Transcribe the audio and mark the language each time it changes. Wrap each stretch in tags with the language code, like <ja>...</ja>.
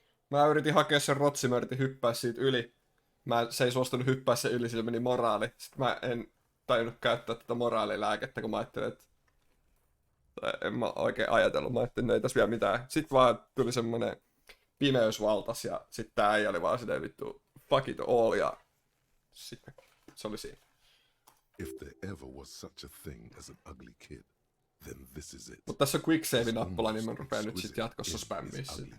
<fi>Mä yritin hakea sen rotsi, mä yritin hyppää siitä yli. Se ei suostunut hyppää sen yli, sillä meni moraali. Sitten mä en tajunnut käyttää tätä moraalilääkettä, kun mä ajattelin, että... En mä oikein ajatellut, mä ajattelin, että ei tässä vielä mitään. Sitten vaan tuli semmonen pimeysvaltas ja sitten tää äijä oli vaan silleen vittu</fi> <en>fuck it all</en> <fi>ja... Sitten se oli siinä.</fi> <en>If there ever was such a thing as an ugly kid, then this is it.</en> <fi>Mutta tässä on quick save-nappula, niin mä rupean nyt sit jatkossa spämmiä sitä.</fi>